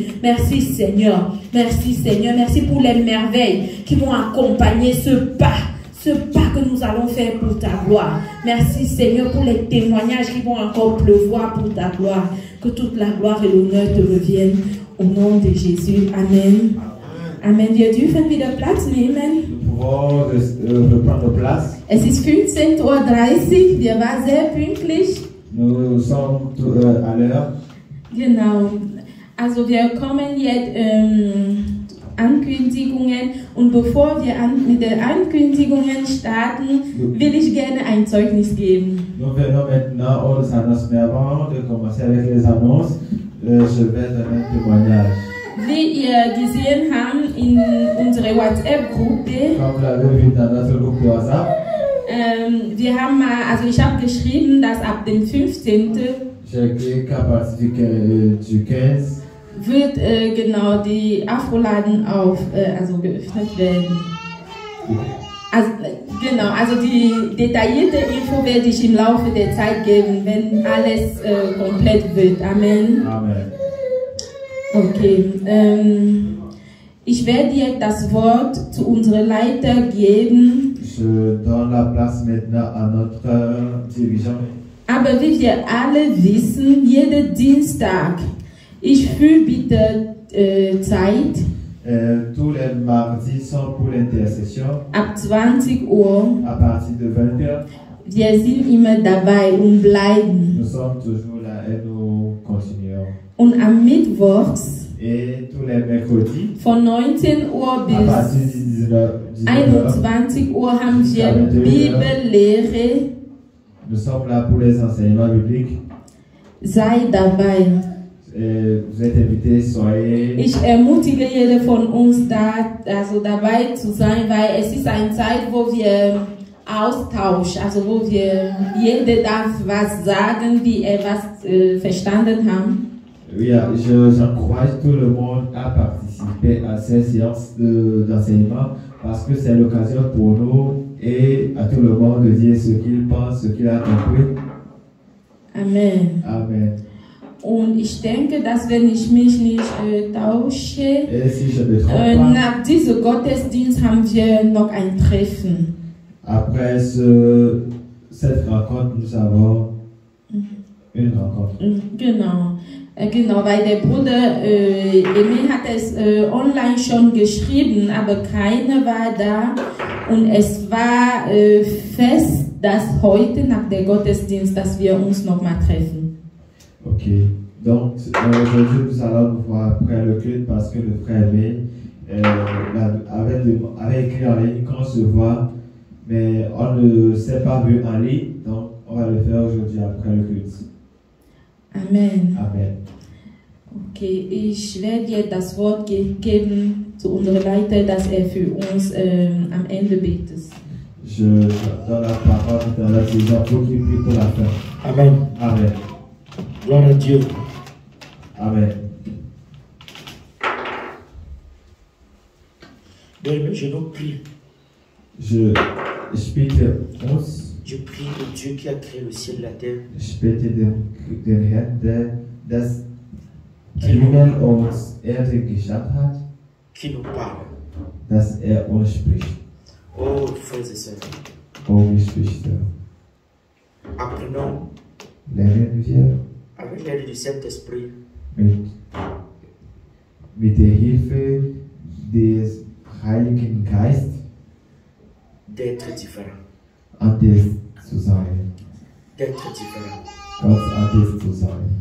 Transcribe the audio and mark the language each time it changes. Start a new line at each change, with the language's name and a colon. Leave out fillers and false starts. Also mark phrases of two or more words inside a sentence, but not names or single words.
French: Merci Seigneur. Merci Seigneur. Merci pour les merveilles qui vont accompagner ce pas que nous allons faire pour ta gloire. Merci Seigneur pour les témoignages qui vont encore pleuvoir pour ta gloire. Que toute la gloire et l'honneur te reviennent au nom de Jésus. Amen. Amen.
German: Wir dürfen wieder Platz nehmen.
French: Nous pouvons reprendre place.
German: Es ist 15:30 Uhr. Wir waren sehr pünktlich.
French: Nous sommes à l'heure.
German: Genau. Also wir kommen jetzt Ankündigungen und bevor wir mit den Ankündigungen starten, will ich gerne ein Zeugnis geben.
French: Nous venons maintenant aux annonces, mais avant de commencer avec les annonces, je vais donner un témoignage.
German: Wie ihr gesehen habt in unserer WhatsApp-Gruppe,
French: Comme vous l'avez vu dans notre groupe de WhatsApp,
German: wir haben ich habe geschrieben, dass ab dem 15.
French: j'ai écrit qu'à partir du 15
German: wird genau die Afroladen geöffnet werden. Also die detaillierte Info werde ich im Laufe der Zeit geben, wenn alles komplett wird. Amen. Amen. Okay. Ich werde jetzt das Wort zu unserem Leiter geben.
French: Je donne la place maintenant à notre dirigeant.
German: Aber wie wir alle wissen, jeden Dienstag ist Fürbitte Zeit.
French: Tous les mardis sont pour l'intercession.
German: Ab 20 Uhr.
French: À partir de 20 h.
German: Wir sind immer dabei und bleiben.
French: Nous sommes toujours là et nous continuons.
German: Und am Mittwochs.
French: Et tous les mercredis.
German: Von 19 Uhr bis.
French: À partir de
German: 21 Uhr haben wir Bibellehre.
French: Nous sommes là pour les enseignements bibliques.
German: Sei dabei.
French: Vous êtes invités, soyez.
German: Ich ermutige jede von uns dabei zu sein, weil es ist eine Zeit, wo wir Austausch, also wo jeder darf was sagen, wie er was verstanden haben.
French: Oui, j'encourage tout le monde à participer à ces séances d'enseignement parce que c'est l'occasion pour nous et à tout le monde de dire ce qu'il pense, ce qu'il a compris. Amen. Amen.
German: Und ich denke, dass wenn ich mich nicht tausche,
French: si je me trompe pas,
German: nach diesem Gottesdienst haben wir noch ein Treffen.
French: Après cette rencontre, nous avons une rencontre.
German: Genau, weil der Bruder Emil hat es online schon geschrieben, aber keiner war da und es war fest, dass heute nach der Gottesdienst, dass wir uns nochmal treffen.
French: Ok, donc aujourd'hui nous allons nous voir après le culte parce que le frère Emil avait écrit en ligne qu'on se voit, mais on ne s'est pas vu en ligne, donc on va le faire aujourd'hui après le culte. Amen. Amen.
German: Okay, ich werde dir das Wort geben zu unserem Leiter, dass er für uns am Ende betet.
French: Je donne la parole à la saison pour qu'il prie pour la fin. Amen. Amen. Gloire à Dieu. Amen. Bien, je nous prie.
German: Je bitte uns.
French: Je prie le Dieu qui a créé le ciel et la terre.
German: Ich bitte den Herrn, der das Himmel und Erde geschaffen hat,
French: qui nous parle.
German: Dass uns spricht.
French: Oh, frères et sœurs.
German: Oh, Geschwister.
French: Apprenons
German: Lernen wir
French: avec l'aide du Saint-Esprit
German: mit der Hilfe des Heiligen Geistes
French: d'être différent.
German: Anders zu sein.
French: D'être différent.
German: Ganz anders zu sein.